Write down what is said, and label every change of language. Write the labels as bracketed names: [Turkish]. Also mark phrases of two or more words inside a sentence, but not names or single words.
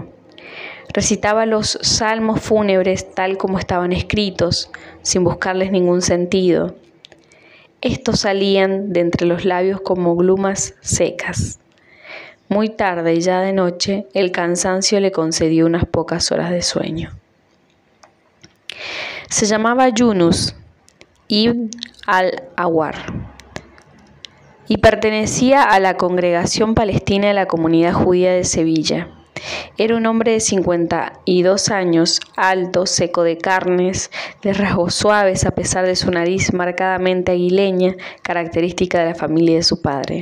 [Spanish] Recitaba los salmos fúnebres tal como estaban escritos, sin buscarles ningún sentido. Estos salían de entre los labios como glumas secas. Muy tarde y ya de noche, el cansancio le concedió unas pocas horas de sueño. Se llamaba Yunus ibn al-Awar y pertenecía a la congregación palestina de la comunidad judía de Sevilla. Era un hombre de 52 años, alto, seco de carnes, de rasgos suaves a pesar de su nariz marcadamente aguileña, característica de la familia de su padre.